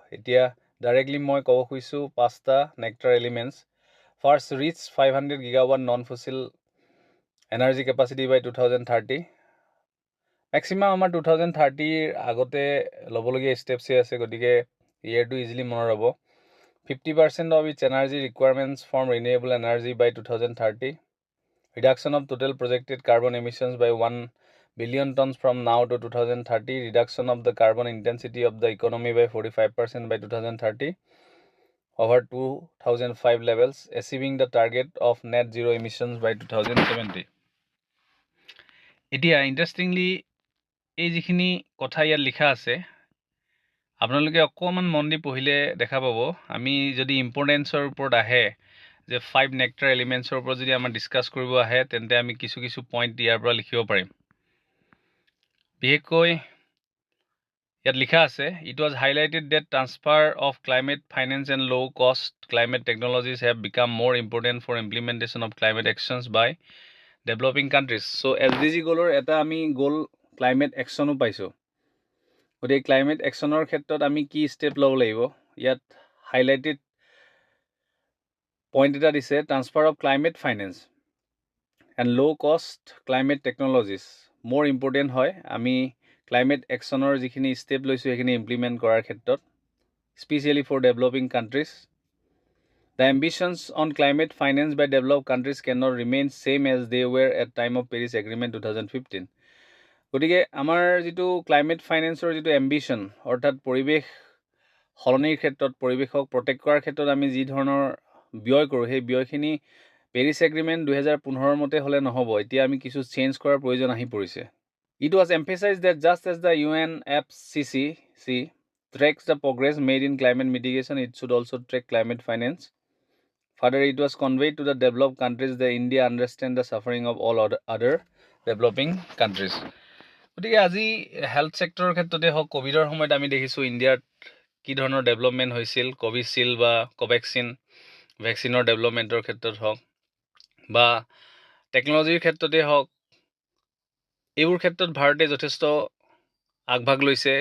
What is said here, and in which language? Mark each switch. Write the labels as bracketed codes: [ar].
[as] এতিয়া ডাইৰেক্টলি মই ক'ব খুজিছোঁ 5টা নেক্টাৰ elements. [en] First, rich 500 গিগাৱাট non fossil energy capacity by 2030। [as] মেক্সিমাম আমাৰ 2030ৰ আগতে ল'বলগীয়া ষ্টেপছে আছে, গতিকে ইয়েৰটো ইজিলি মনত ৰ'ব। [en] 50% of its energy requirements from renewable energy by 2030. Reduction of total projected carbon emissions by 1 billion tons from now to 2030. Reduction of the carbon intensity of the economy by 45% by 2030 over 2005 levels. Achieving the target of net zero emissions by 2070. [as] এতিয়া ইন্টাৰেষ্টিংলি এই যিখিনি কথা ইয়াত লিখা আছে আপোনালোকে অকমান মন দি পঢ়িলে দেখা পাব। আমি যদি ইম্পৰ্টেন্সৰ ওপৰত আহে যে 5 নেক্টাৰ এলিমেন্টছৰ ওপৰত যদি আমাৰ ডিসকাস কৰিব আহে, তেন্তে আমি কিছু পইণ্ট ইয়াৰ পৰা লিখিব পাৰিম। বিশেষকৈ ইয়াত লিখা আছে, [en] it was highlighted that transfer of climate finance and low cost climate technologies have become more important for implementation of climate actions by developing countries. [as] So SDG গোলৰ এটা আমি গোল ক্লাইমেট একশনো পাইছো। গতিকে ক্লাইমেট একশনৰ ক্ষেত্ৰত আমি কি ষ্টেপ ল'ব লাগিব, ইয়াত হাইলাইটেড পইণ্ট এটা দিছে, [en] transfer of climate finance and low' cost climate technologies more important [as] হয়। আমি ক্লাইমেট একশনৰ যিখিনি ষ্টেপ লৈছোঁ সেইখিনি ইমপ্লিমেণ্ট কৰাৰ ক্ষেত্ৰত, [en] Specially for developing countries. The ambitions on climate finance by developed countries cannot remain same as they were at time of Paris Agreement 2015. [as] গতিকে আমাৰ যিটো ক্লাইমেট ফাইনেন্সৰ যিটো এম্বিশন, অৰ্থাৎ পৰিৱেশ সলনিৰ ক্ষেত্ৰত, পৰিৱেশক প্ৰটেক্ট কৰাৰ ক্ষেত্ৰত আমি যি ধৰণৰ ব্যয় কৰোঁ, সেই ব্যয়খিনি পেৰিছ এগ্ৰিমেণ্ট 2015 মতে হ'লে নহ'ব। এতিয়া আমি কিছু চেঞ্জ কৰাৰ প্ৰয়োজন আহি পৰিছে। [en] It was emphasized that just as the Apsc tracks the progress made in climate mitigation, it should also track climate finance. Further, it was conveyed to the developed countries that India understands the suffering of all other developing countries. [as] গতিকে আজি health ছেক্টৰৰ ক্ষেত্ৰতে হওক, কোভিডৰ সময়ত আমি দেখিছোঁ ইণ্ডিয়াত কি ধৰণৰ ডেভেলপমেণ্ট হৈছিল, কোভিচিল্ড বা কোভেক্সিন ভেকচিনৰ ডেভেলপমেণ্টৰ ক্ষেত্ৰত হওক বা টেকনলজিৰ ক্ষেত্ৰতে হওক, এইবোৰ ক্ষেত্ৰত ভাৰতে যথেষ্ট আগভাগ লৈছে।